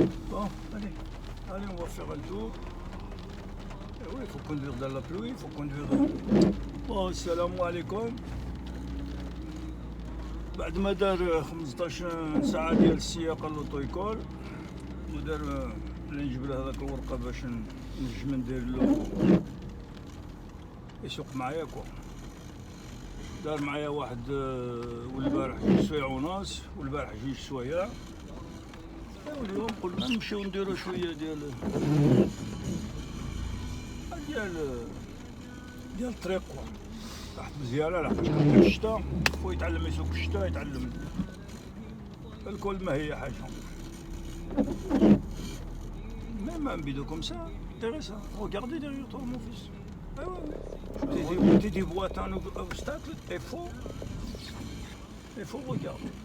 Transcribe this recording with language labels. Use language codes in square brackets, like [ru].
[fr] Bon, allez, on va faire un tour. Et oui, il faut conduire dans la pluie, il faut conduire dans... [ar] Bon, salam alaikum. بعد ما دار 15 ساعة ديال السياقة للأوتويكول ودار اللي نجيب له هذاك الورقة باش نجم ندير له يسوق معايا كوا. دار معايا واحد والبارح 2 سوايع ونص والبارح 2 سوايع. واليوم قلنا نمشيو نديرو شوية ديال الطريق كوا. راحت مزيانة لحقاش كان الشتا هو يتعلم يسوق في الشتا يتعلم الكل ما هي حاجة. [fr] Même un bidon comme ça, intéressant. Regardez derrière toi, mon fils. Ah ouais. Tu déboîtes un obstacle, il faut regarder.